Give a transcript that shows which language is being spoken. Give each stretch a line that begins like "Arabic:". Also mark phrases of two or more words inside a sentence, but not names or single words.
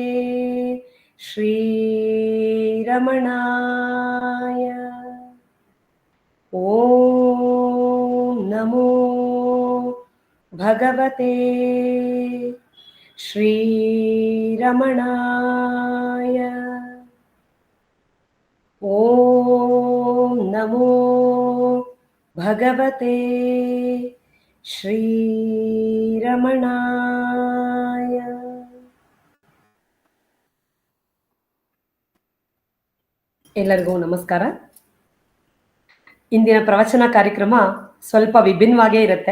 Sanskrit: श्रीरमणाय ॐ नमो भगवते श्रीरमणाय ॐ नमो भगवते ಶ್ರೀರಮಣಾಯ.
Kannada: ಎಲ್ಲರಿಗೂ ನಮಸ್ಕಾರ. ಇಂದಿನ ಪ್ರವಚನ ಕಾರ್ಯಕ್ರಮ ಸ್ವಲ್ಪ ವಿಭಿನ್ನವಾಗೇ ಇರುತ್ತೆ.